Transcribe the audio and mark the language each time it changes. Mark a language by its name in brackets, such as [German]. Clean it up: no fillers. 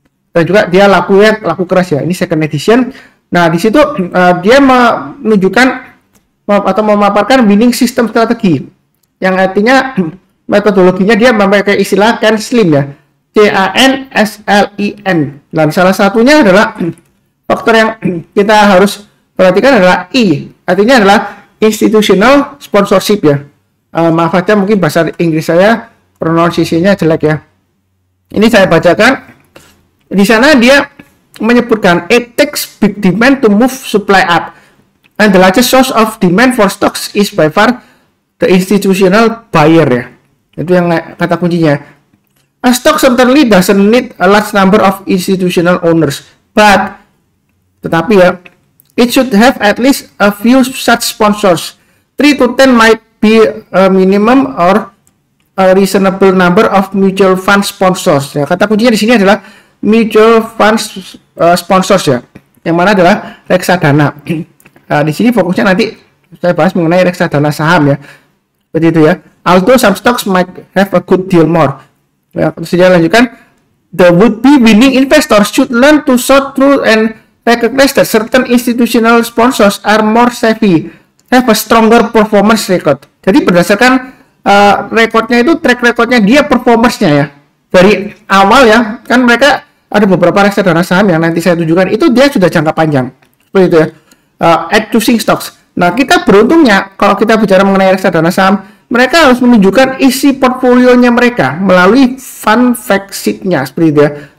[Indonesian] Dan juga dia laku keras ya. Ini second edition. Nah di situ dia menunjukkan atau memaparkan winning system strategi, yang artinya metodologinya dia memakai istilah CAN-SLIM ya, CANSLIM. Dan salah satunya adalah faktor yang kita harus perhatikan adalah I, artinya adalah institutional sponsorship ya. Maaf aja mungkin bahasa Inggris saya pronunciation-nya jelek ya. Ini saya bacakan. Di sana dia menyebutkan [English] it takes big demand to move supply up, and the largest source of demand for stocks is by far the institutional buyer ya. [Indonesian] Itu yang kata kuncinya. [English] A stock certainly doesn't need a large number of institutional owners, but [Indonesian] tetapi ya, [English] it should have at least a few such sponsors. 3 to 10 might be a minimum or a reasonable number of mutual fund sponsors. [Indonesian] Ya, kata kuncinya di sini adalah mutual fund sponsors ya. Yang mana adalah reksadana. Di sini fokusnya nanti saya bahas mengenai reksadana saham ya. Seperti itu ya. [English] Although some stocks might have a good deal more. [Indonesian] Ya, terus dia lanjutkan, [English] the would-be winning investors should learn to sort through and recognize that certain institutional sponsors are more savvy, have a stronger performance record. [Indonesian] Jadi berdasarkan rekodnya itu, track recordnya dia, performance-nya ya. Dari awal ya, kan mereka ada beberapa reksadana saham yang nanti saya tunjukkan, itu dia sudah jangka panjang. Seperti itu ya. [English] At choosing stocks. [Indonesian] Nah, kita beruntungnya kalau kita bicara mengenai reksadana saham, mereka harus menunjukkan isi portfolionya mereka melalui fund fact sheet-nya seperti itu ya.